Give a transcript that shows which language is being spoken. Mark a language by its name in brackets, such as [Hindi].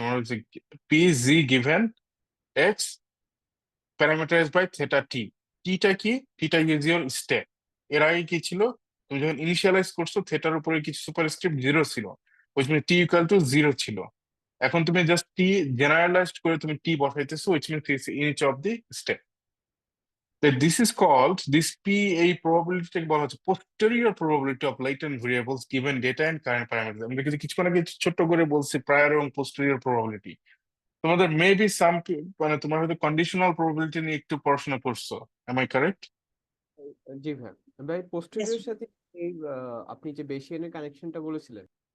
[Bangla] তোমার হচ্ছে P G given x parameterise by theta টি। টিটা কি? [English] টিটা is your step. [Bangla] এর আগে কি ছিল? তুমি যখন ইনিশিয়ালাইজ করছো, থেটার উপরে কিছু সুপারস্ক্রিপ্ট জিরো ছিল, ওই সময় টি ইকুয়াল টু জিরো ছিল। এখন তুমি জাস্ট টি জেনারেলাইজড করে তুমি টি বসাইতেছো, [English] Which means each of the step. This is called, this P, [Bangla] এই প্রবাবিলিটিটাকে বলা হচ্ছে [English] posterior probability of latent variables given data and current parameters। [Bangla] আমরা কিন্তু কিছুক্ষণ আগে ছোট্ট করে বলছি prior এবং posterior probability। তোমাদের মেবি মানে তোমার হয়তো কন্ডিশনাল প্রবাবিলিটি নিয়ে একটু পড়াশোনা করছো, [English] Am I correct? [Bangla] জি ভাই। ভাই পোস্টেরিয়র সাথে এই আপনি যে বেসিয়ানের কানেকশনটা বলেছিলেন,